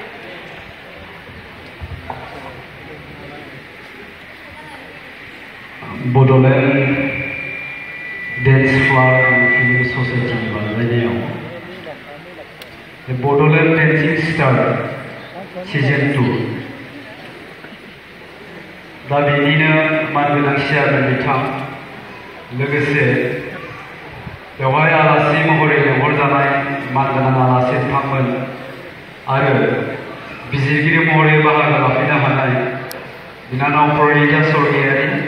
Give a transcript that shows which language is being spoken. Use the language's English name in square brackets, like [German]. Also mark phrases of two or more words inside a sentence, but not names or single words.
[Bodo] Bodoland Dance Floor and Film Society बानायनायाव The Bodoland Dancing Star Season 2 दा बेनिनो मानगोनां चेयारमेन बिथां लोगोसे बेवहाय आलासि महरै लेंहरजानाय मानगोनां आलासि बिथांमोन आरो बिजिरगिरि महरै बाहागो लाफैनो हानाय बिनानाव परिनिता स्वर्गियारि